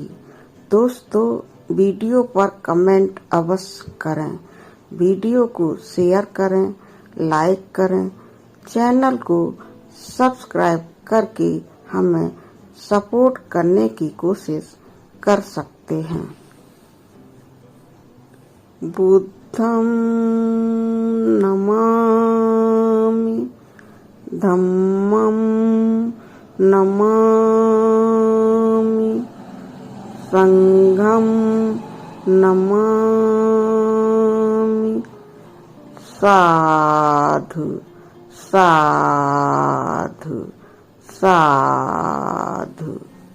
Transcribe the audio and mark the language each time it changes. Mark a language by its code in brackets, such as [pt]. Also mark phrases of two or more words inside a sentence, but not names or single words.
[hi] दोस्तों, वीडियो पर कमेंट अवश्य करें, वीडियो को शेयर करें, लाइक करें, चैनल को सब्सक्राइब करके हमें सपोर्ट करने की कोशिश कर सकते हैं। [pi] बुद्धं नमामि धम्मं नमामि संघं नमामि साधु साधु साधु।